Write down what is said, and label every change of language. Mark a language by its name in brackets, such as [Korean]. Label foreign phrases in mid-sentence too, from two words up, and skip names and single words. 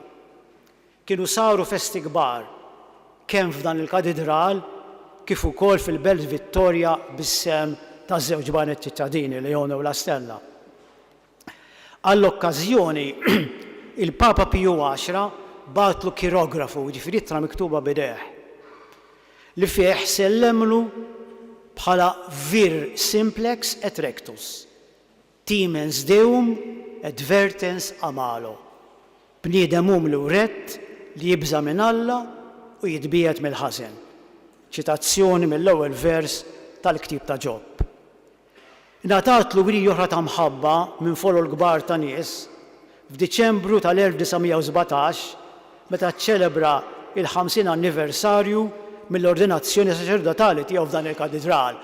[Maltese] Kienu saru festi kbar kemm f'dan il-katedral kif ukoll fil-Belt Vittoria bis-sem taż-żewġ banet ċittadini Leone u la Stella. Għall-okkażjoni il-Papa Piju X bagħtlu kirografu, ġifieri ittra miktuba b'idejh, li fih sellemlu bħala [Latin] vir simplex et rectus, timens deum et vertens amalo, [Maltese] bniedem li wrett li jibża minn Alla u jitbiet mill-ħażen. Ċitazzjoni mill-ewwel vers tal-Ktieb ta' Ġobb. Ngħatatlu wirji oħra ta' mħabba minn folo l-kbar ta' nies f'Diċembru tal-1917 meta ċċelebra il-50 anniversarju mill-ordinazzjoni saċerdotali tiegħu f'dan il-katedral.